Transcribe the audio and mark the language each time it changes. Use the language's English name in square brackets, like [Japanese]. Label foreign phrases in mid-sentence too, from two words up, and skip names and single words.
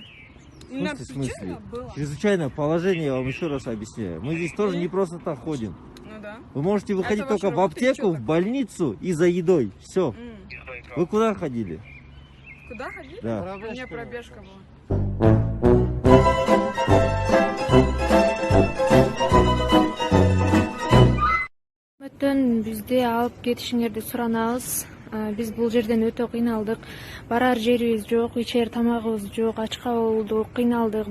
[Russian] В смысле? Было. Чрезвычайное положение, я вам еще раз объясняю. Мы здесь тоже не просто так ходим. Ну да. Вы можете выходить Это ваша только в работа, и аптеку, чё в так? больницу и за едой. Все. Вы куда ходили? Куда ходить? Да. У меня пробежка была. [Kyrgyz] Бизди алып кетишиңерди суранабыз. Биз бул жерден өтө кыйналдык. Барар жерибиз жок, ичер тамагыбыз жок, ачка болдук, кыйналдык.